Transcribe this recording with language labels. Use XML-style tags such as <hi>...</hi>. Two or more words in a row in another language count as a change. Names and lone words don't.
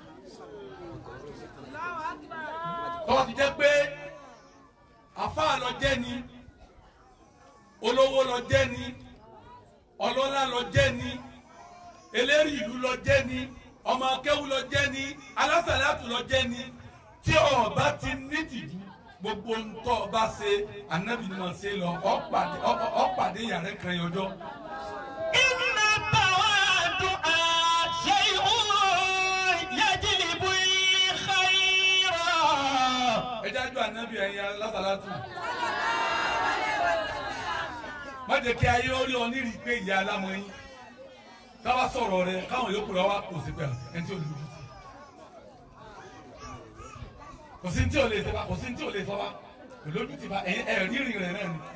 <yo>tọ́wọ́ ti jẹ́ pé àfáà lọ jẹ́ ni olówó lọ jẹ́ ni ọlọ́lá lọ jẹ́ ni eléri ìlú lọ jẹ́ ni ọmọ akéwù lọ jẹ́ ni alásàlátù lọ jẹ́ ni tí ọba ti nítìjú gbogbo ntọ́ ọba ṣe Ànábì ni wọ́n ṣe lọ ọ̀pàdé yàrá kan yọjọ́.</yo> <ar>إن التواضع شيء يجلب الخير.</ar> <yo>ẹ jájú Ànábì ẹ̀yin alásàlátù má jẹ́ kí ayé orí ọ nírìí pé ìyá alámọ̀yìn káwá sọ̀rọ̀ rẹ káwọn yòókù rẹ wá kò sí pé ẹni tí ò lójú sí kò sí tí ò lè sọ wá kò sí tí ò lè sọ wá kò lójú tì bá rírìn rẹ náà ni</yo>